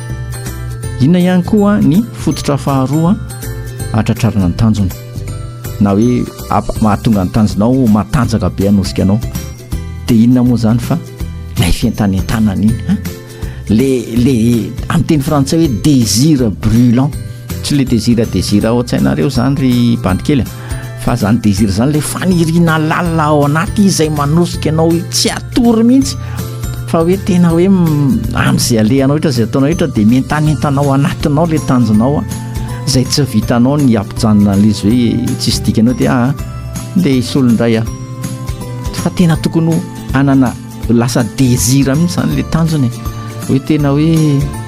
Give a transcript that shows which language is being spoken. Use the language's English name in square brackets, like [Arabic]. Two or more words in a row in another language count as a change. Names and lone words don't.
[Malagasy] Inona ihany koa ny fototra faharoa atratrarana ny tanjona, na hoe mahatonga ny tanjonao matanjaka be anosika anao, dia inona moa zany fa lay fientanentanana iny, le amin'ny teny frantsay hoe [French] désir brûlant. [Malagasy] Tsy le désir ao an-tsainareo zany ry bandikely, fa zany désir zany le faniriana lalina ao anaty izay manosika anao tsy atory mihitsy, fa hoe tena hoe amin'izay alehanao ohatra zay ataonao ohatra dia mentanentanao anatinao le tanjonao zay tsy vitanao ny ampijanona an'izy hoe tsisy dikanao dia ndeha hisolondray fa tena tokony anana lasa désir mihitsy zany le tanjony, hoe tena hoe